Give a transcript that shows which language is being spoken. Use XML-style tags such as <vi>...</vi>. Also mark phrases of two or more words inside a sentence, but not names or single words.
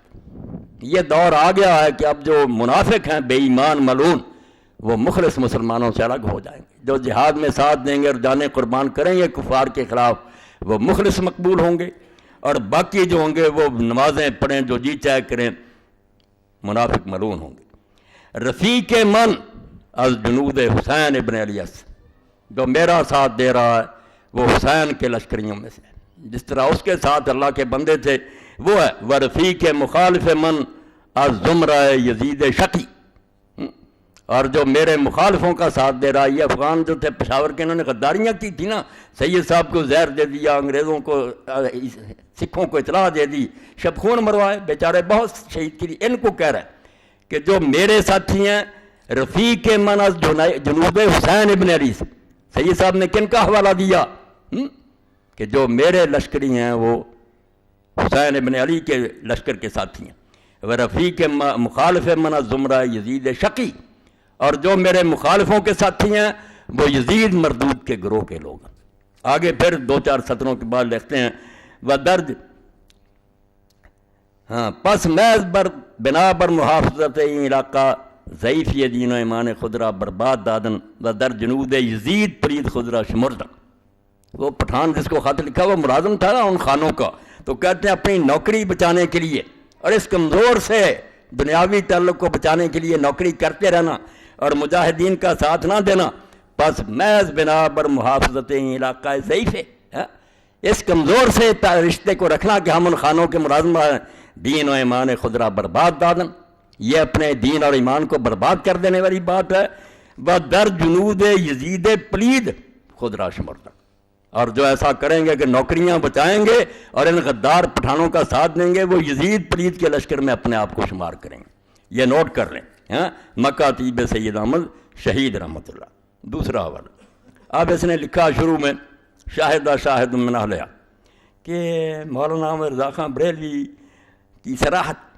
<ur>یہ دور آ گیا ہے کہ اب جو منافق ہیں بے ایمان ملعون وہ مخلص مسلمانوں سے الگ ہو جائیں گے. جو جہاد میں ساتھ دیں گے اور جانیں قربان کریں گے کفار کے خلاف وہ مخلص مقبول ہوں گے, اور باقی جو ہوں گے وہ نمازیں پڑھیں جو جی چاہے کریں منافق ملعون ہوں گے.</ur> <fa>رفیق من از جنود حسین ابن علی اس,</fa> <ur>جو میرا ساتھ دے رہا ہے وہ حسین کے لشکریوں میں سے, جس طرح اس کے ساتھ اللہ کے بندے تھے وہ ہے.</ur> <fa>ورفیق مخالف من از زمرہ یزید شقی,</fa> <ur>اور جو میرے مخالفوں کا ساتھ دے رہا ہے یہ افغان جو تھے پشاور کے, انہوں نے غداریاں کی تھی نا, سید صاحب کو زہر دے دیا, انگریزوں کو سکھوں کو اطلاع دے دی, شب خون مروائے, بیچارے بہت شہید کی. ان کو کہہ رہا ہے کہ جو میرے ساتھی ہیں</ur> <fa>رفیق من از جنوب حسین ابن علی,</fa> <ur>سید صاحب نے کن کا حوالہ دیا کہ جو میرے لشکری ہیں وہ حسین ابن علی کے لشکر کے ساتھی ہیں. وہ</ur> <fa>رفیق مخالف من زمرہ یزید شقی,</fa> <ur>اور جو میرے مخالفوں کے ساتھی ہیں وہ یزید مردود کے گروہ کے لوگ ہیں. آگے پھر 2-4 سطروں کے بعد لکھتے ہیں وہ</ur> <fa>درج پس محض بنا بر محافظت علاقہ ضعیف یہ دین و ایمان خدرہ برباد دادن و در جنود یزید پرید خدرہ شمردن.</fa> <ur>وہ پٹھان جس کو خط لکھا وہ ملازم تھا نا ان خانوں کا, تو کہتے ہیں اپنی نوکری بچانے کے لیے اور اس کمزور سے دنیاوی تعلق کو بچانے کے لیے نوکری کرتے رہنا اور مجاہدین کا ساتھ نہ دینا.</ur> <fa>بس محض بنا بر محافظت علاقہ ضعیف</fa> <ur>ہے, اس کمزور سے رشتے کو رکھنا کہ ہم ان خانوں کے ملازم ہیں.</ur> <fa>دین و ایمان خدرہ برباد دادن,</fa> <ur>یہ اپنے دین اور ایمان کو برباد کر دینے والی بات ہے.</ur> <fa>در جنود یزید پلید خدرہ شمردن,</fa> <ur>اور جو ایسا کریں گے کہ نوکریاں بچائیں گے اور ان غدار پٹھانوں کا ساتھ دیں گے وہ یزید پلید کے لشکر میں اپنے آپ کو شمار کریں گے. یہ نوٹ کر لیں, مکاتیب سید احمد شہید رحمۃ اللہ. دوسرا حوالہ اب اس نے لکھا شروع میں</ur> <ar>شاہد من اہلہا</ar> <ur>کہ مولانا احمد رضا خان بریلوی کی صراحت.</ur>